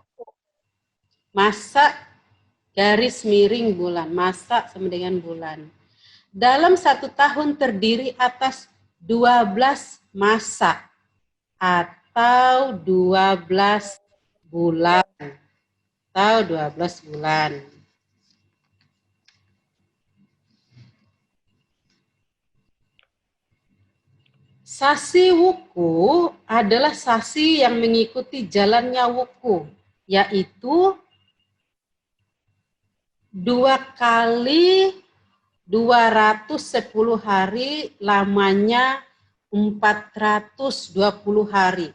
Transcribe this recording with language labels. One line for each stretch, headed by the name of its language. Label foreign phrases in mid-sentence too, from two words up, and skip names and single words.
Indonesian: Masa garis miring bulan. Masa sama dengan bulan. Dalam 1 tahun terdiri atas 12 masa atau 12 bulan. Atau 12 bulan. Sasi wuku adalah sasi yang mengikuti jalannya wuku, yaitu 2 kali 210 hari, lamanya 420 hari.